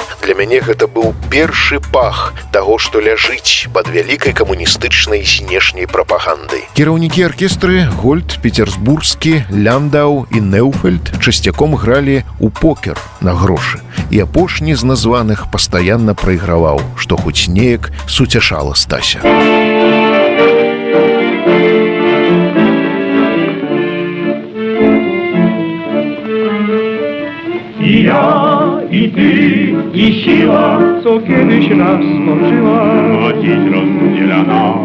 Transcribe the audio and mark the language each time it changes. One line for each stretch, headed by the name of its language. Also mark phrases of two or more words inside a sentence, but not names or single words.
Belarusian: Для мяне гэта быў першы пах таго, што ляжыць пад вялікай камуністычнай знешняй прапагандай. Кіраўнікі аркестры Гольд, Петерсбургскі, Ляндаў і Неўфельд часцяком гралі ў покер на грошы. І апошні з названых пастаянна прайграваў, што хоць неяк суцяшала Стася.
Polish: I ja, i ty, i siła, co kiedyś nas łączyła, a dziś rozdziela nas.